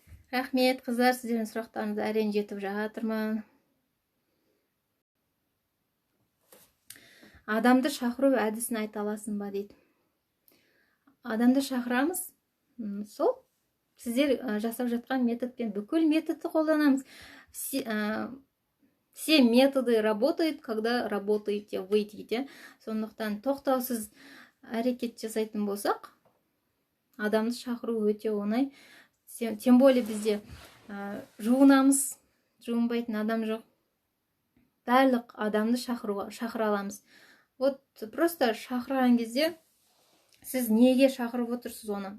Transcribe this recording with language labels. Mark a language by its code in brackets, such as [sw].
[kk] Рахмет, қыздар, сіздердің сұрақтарыңызды әрең жетіп жатырмын. Адамды шақыру әдісін айта аласың ба дейді. Адамды шақырамыз, сол сіздер жасап жатқан методпен бүкіл методты қолданамыз. [ru] Все методы работают, когда работаете вы [kk] дейді. Сондықтан тоқтаусыз әрекет жасайтын болсақ, адамды шақыру өте оңай. [ru] Тем более [kk] бізде жуынамыз, жуынбайтын адам жоқ. Барлық адамды шақыра аламыз. [ru] Вот просто [kk] шақырған кезде сіз неге шақырып отырсыз оны?